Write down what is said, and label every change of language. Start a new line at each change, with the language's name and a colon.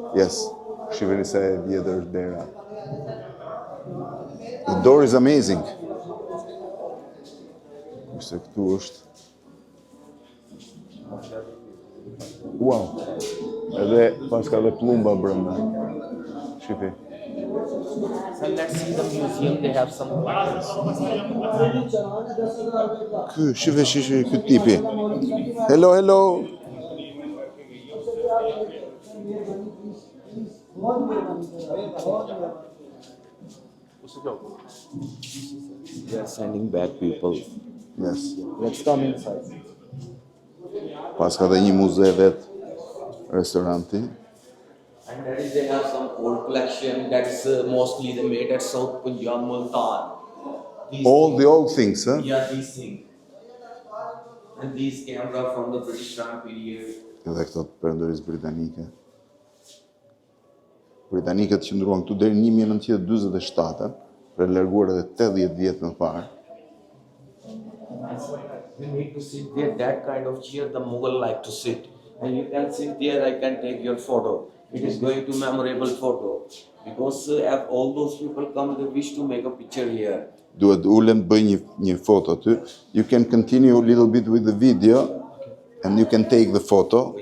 English: Yes,
Albanian: shifeni sa e vjetër është dera.
English: The door is amazing.
Albanian: Se këtu është.
English: Wow.
Albanian: Edhe pas ka dhe plumba brenda. Shifi.
English: So let's see the museum. They have some pictures.
Albanian: Shifi, ky tipi.
English: Hello, hello. They are sending back people. Yes. Let's come inside.
Albanian: Pas ka dhe një muze vet, restoranti.
English: And that is they have some old collection that's mostly they made at South Punjab, Multan. All the old things, huh? Yeah, these things. And these camera from the British time period.
Albanian: Edhe këto të perëndorisë britanike. Britanikët qëndruan këtu deri në 1947, për larguar edhe 80 vjet më parë.
English: You need to sit there, that kind of chair the Mughal like to sit. And you can sit there, I can take your photo. It is going to memorable photo. Because if all those people come, they wish to make a picture here.
Albanian: Duhet ulem të bëj një foto aty.
English: You can continue a little bit with the video and you can take the photo.